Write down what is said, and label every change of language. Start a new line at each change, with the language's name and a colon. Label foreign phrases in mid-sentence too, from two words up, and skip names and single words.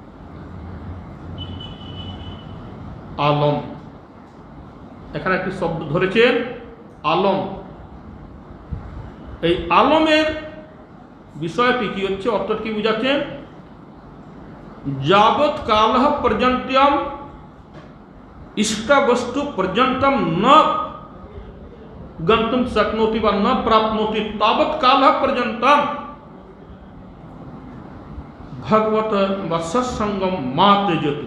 Bangla: আলম, এখানে একটি শব্দ ধরেছেন আলম। এই আলমের বিষয়টি কি হচ্ছে, অর্থাৎ কি বুঝাচ্ছেন,
Sanskrit: যাবৎ কাল পর্যন্তম इष्ट वस्तु पर्यंतम न गंतुम शक्नोति व न प्राप्नोति तावत काल पर्यंतम भगवत व सत्संगम मा त्यजतु।